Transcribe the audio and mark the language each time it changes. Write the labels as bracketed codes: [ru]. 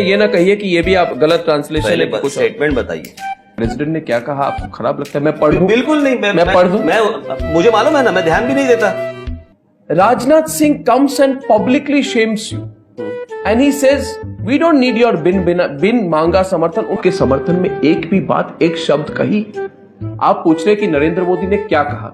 [hi] ये ना कहिए कि ये भी आप गलत ट्रांसलेशन है. कुछ स्टेटमेंट बताइए. प्रेसिडेंट ने क्या कहा, आपको खराब लगता है? मैं पढ़ दूं? बिल्कुल नहीं. मैं पढ़ दूं? मुझे मालूम है ना, मैं ध्यान भी नहीं देता. [en] Rajnath Singh comes and publicly shames you, and he says, "We don't need your [hi] bin मांगा समर्थन." उनके समर्थन में एक भी बात, एक शब्द कही. आप पूछ रहे कि नरेंद्र मोदी ने क्या कहा.